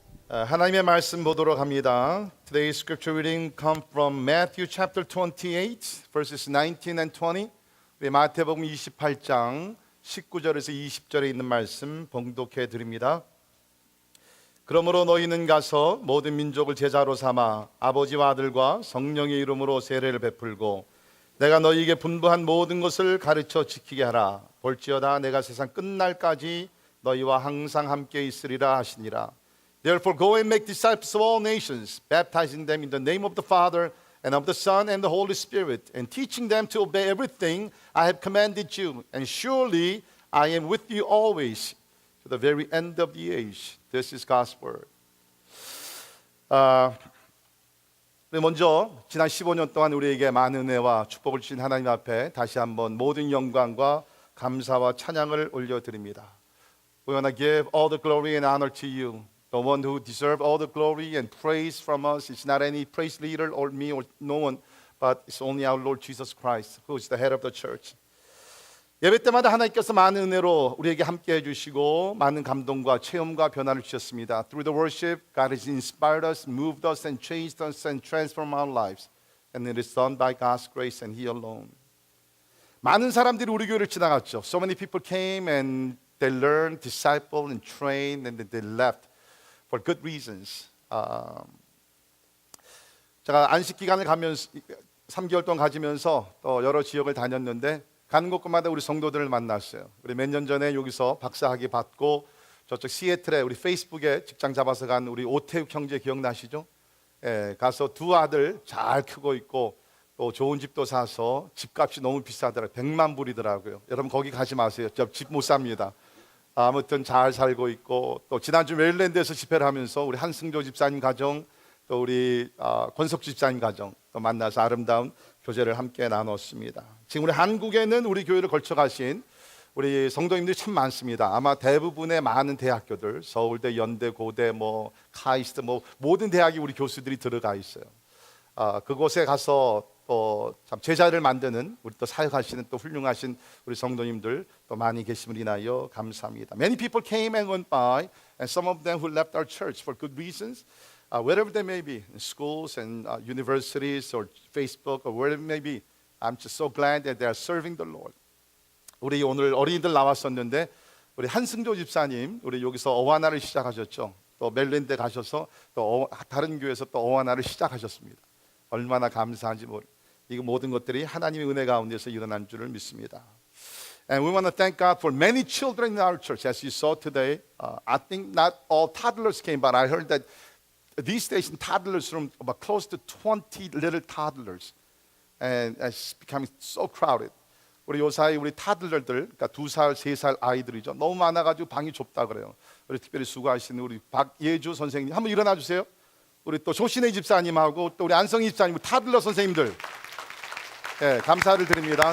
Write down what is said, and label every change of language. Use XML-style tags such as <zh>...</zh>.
<ko>하나님의 말씀 보도록 합니다.</ko> <en>Today's scripture reading comes from Matthew chapter 28, verses 19 and 20.</en> <ko>우리 마태복음 28장 19절에서 20절에 있는 말씀 봉독해 드립니다. 그러므로 너희는 가서 모든 민족을 제자로 삼아 아버지와 아들과 성령의 이름으로 세례를 베풀고 내가 너희에게 분부한 모든 것을 가르쳐 지키게 하라. 볼지어다 내가 세상 끝날까지 너희와 항상 함께 있으리라 하시니라.</ko> <en>Therefore go and make disciples of all nations, baptizing them in the name of the Father and of the Son and the Holy Spirit, and teaching them to obey everything I have commanded you. And surely I am with you always to the very end of the age. This is God's word.</en> <ko>먼저 지난 15년 동안 우리에게 많은 은혜와 축복을 주신 하나님 앞에 다시 한번 모든 영광과 감사와 찬양을 올려드립니다.</ko> <en>We want to give all the glory and honor to you. The one who deserves all the glory and praise from us is not any praise leader or me or no one, but it's only our Lord Jesus Christ, who is the head of the church.</en> <ko>예배 때마다 하나님께서 많은 은혜로 우리에게 함께 해주시고 많은 감동과 체험과 변화를 주셨습니다.</ko> <en>Through the worship, God has inspired us, moved us, and changed us, and transformed our lives. And it is done by God's grace and He alone.</en> <ko>많은 사람들이 우리 교회를 지나갔죠.</ko> <en>So many people came and they learned, discipled, and trained, and then they left for good reasons.</en> <ko>제가 안식 기간을 가면서 3개월 동안 가지면서 또 여러 지역을 다녔는데 가는 곳마다 우리 성도들을 만났어요. 우리 몇 년 전에 여기서 박사학위 받고 저쪽 시애틀에 우리 페이스북에 직장 잡아서 간 우리 오태욱 형제 기억나시죠? 예, 가서 두 아들 잘 크고 있고 또 좋은 집도 사서 집값이 너무 비싸더라고요. 100만 불이더라고요. 여러분 거기 가지 마세요. 저 집 못 삽니다. 아무튼 잘 살고 있고 또 지난주 메릴랜드에서 집회를 하면서 우리 한승조 집사님 가정 또 우리 권석 집사님 가정 또 만나서 아름다운 교제를 함께 나눴습니다. 지금 우리 한국에는 우리 교회를 걸쳐 가신 우리 성도님들이 참 많습니다. 아마 대부분의 많은 대학교들 서울대, 연대, 고대, 카이스트 모든 대학이 우리 교수들이 들어가 있어요. 그곳에 가서 또 참 제자를 만드는 우리 또 사역하시는 또 훌륭하신 우리 성도님들 또 많이 계심을 인하여 감사합니다.</ko> <en>Many people came and went by, and some of them who left our church for good reasons, wherever they may be, in schools and universities or Facebook or wherever it may be. I'm just so glad that they are serving the Lord.</en> <ko>우리 오늘 어린이들 나왔었는데 우리 한승조 집사님 우리 여기서 어와나를 시작하셨죠. 또 멜랜드에 가셔서 또 다른 교회에서 또 어와나를 시작하셨습니다. 얼마나 감사한지 이거 모든 것들이 하나님의 은혜 가운데서 일어난 줄을 믿습니다.</ko> <en>And we want to thank God for many children in our church. As you saw today, I think not all toddlers came, but I heard that these days in toddlers room about close to 20 little toddlers, and it's becoming so crowded.</en> <ko>우리 요사이 우리 타들들, 그러니까 2살, 3살 아이들이죠. 너무 많아가지고 방이 좁다 그래요. 우리 특별히 수고하시는 우리 박예주 선생님 한번 일어나 주세요. 우리 또 조신혜 집사님하고 또 우리 안성희 집사님, 타들러 선생님들, 예, 감사를 드립니다.</ko>